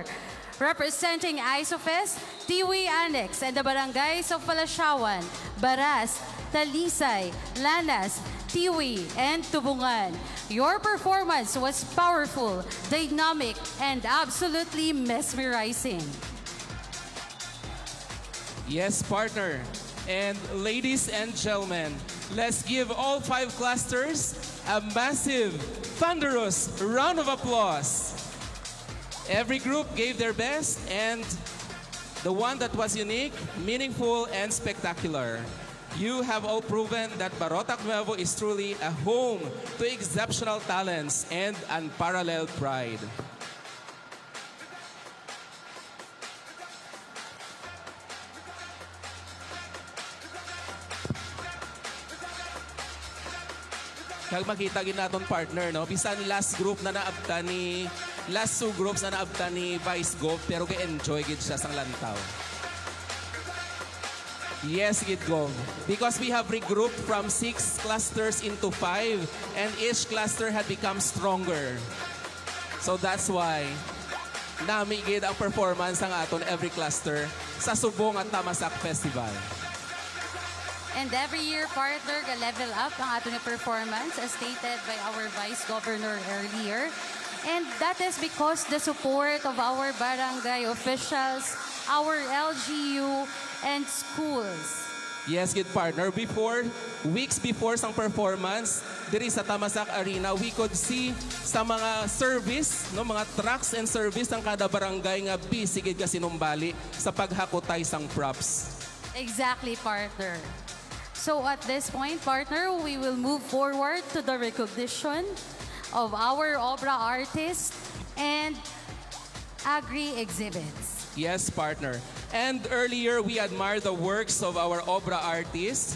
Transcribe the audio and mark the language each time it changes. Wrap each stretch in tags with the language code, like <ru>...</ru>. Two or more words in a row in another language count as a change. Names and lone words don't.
<en>Representing Isofest, Tiwi Annex, and the barangays of Palasyawan, Baras, Talisay, Lanas, Tiwi, and Tubungan. Your performance was powerful, dynamic, and absolutely mesmerizing. Yes, partner. And ladies and gentlemen, let's give all 5 clusters a massive, thunderous round of applause. Every group gave their best, and the one that was unique, meaningful, and spectacular. You have all proven that Barotac Nuevo is truly a home to exceptional talents and unparalleled pride.</en> <hil>Kag makita gid naton partner, no? Bisan last two groups na naabta ni Vice Gov, pero ga-enjoy gid siya sang lantaw.</hil> <en>Yes, gid Gov. Because we have regrouped from 6 clusters into 5, and each cluster had become stronger. So that's why</en> <hil>nami gid ang performance ng aton</hil> <en>every cluster</en> <hil>sa Subong at Tamasak Festival.</hil> <en>And every year, partner, level up</en> <tl>ang ating</tl> <en>performance as stated by our Vice Governor earlier. And that is because the support of our barangay officials, our LGU, and schools. Yes, good partner. Weeks before</en> <hil>sang performance, diri sa Tamasak Arena,</hil> <en>we could see</en> <hil>sa mga service, no, mga</hil> <en>trucks and service</en> <hil>ng kada barangay nga busy gid ka sinumbali sa paghakotay sang props.</hil> <en>Exactly, partner. So at this point, partner, we will move forward to the recognition of our obra artists and agri exhibits. Yes, partner. And earlier, we admired the works of our obra artists.</en>